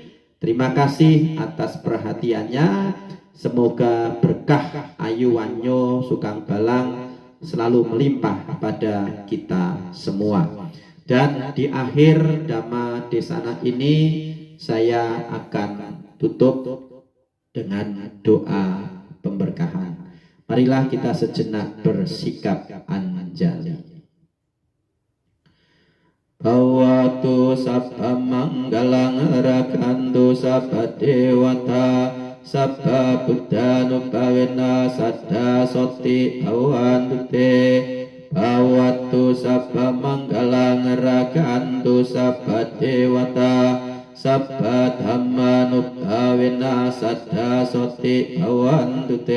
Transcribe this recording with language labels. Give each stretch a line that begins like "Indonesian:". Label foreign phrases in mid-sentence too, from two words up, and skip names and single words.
Indonesian: Terima kasih atas perhatiannya. Semoga berkah
Pali: ayu, wanyo, sukang, balang
Indonesian: selalu melimpah pada kita semua. Dan di akhir
Pali: Dhamma Desana
Indonesian: ini saya akan tutup dengan doa pemberkahan. Marilah kita sejenak bersikap anjali.
Pali: Bhawatu sabba manggalang rakantu sabba dewata sabba buddhanupavena saddha soti bhawantu te. Bhawatu sabba manggalang rakantu sabba dewata sabba dhammanupavena saddha soti bhawantu te.